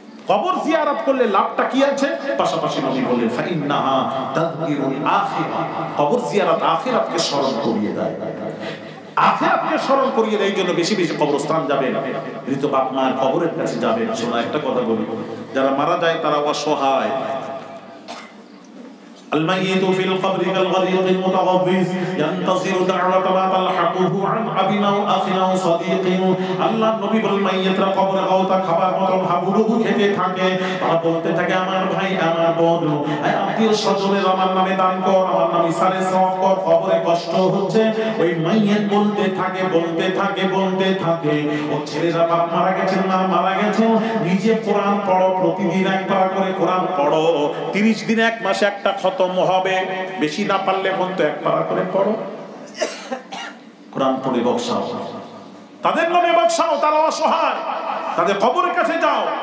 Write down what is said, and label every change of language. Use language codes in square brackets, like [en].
[bn] কবর জিয়ারত করলে লাভটা কি আছে? পাশাপাশি নবী বললেন, ফাইন্নাহা তাযকিরুল আখিরা, কবর জিয়ারত আখিরাতকে স্মরণ করিয়ে দেয়, আখিরাতকে স্মরণ করিয়ে দেয়। এই জন্য বেশি বেশি কবরস্থান যাবেন, মৃত বাপ মায়ের কবরের কাছে যাবেন। শোনা একটা কথা বলি, যারা মারা যায় তারা অসহায়। [ar] الميت في القبر كالغريق المتغوث ينتظر دعوة ما تلحقه عن أب أو أخ أو صديق। [bn] আল্লাহ নবী বলেন, মাইয়িতরা কবরে গাওতা খাবার মতন হাবুডুবু খেতে থাকে, তারা বলতে থাকে, আমার ভাই, আমার বোন, আত্মীয় স্বজনের আমার নামে দান কর, আমার নামে সারে সওয়াব কর, কবরে কষ্ট হচ্ছে। ওই মাইয়িত বলতে থাকে, বলতে থাকে, বলতে থাকে, ও ছেলেরা বাপ মারা গেছে, মা মারা গেছে, নিজে কোরআন পড়ো, প্রতিদিন একবার করে কোরআন পড়ো, 30 দিনে 1 মাসে একটা খতম হবে, বেশি না পারলে পর্যন্ত এক পারা করে পড়ো, কোরআন পড়ে বকশাও, তাদের নামে বকশাও, তারা অসহায়, তাদের কবরের কাছে যাও।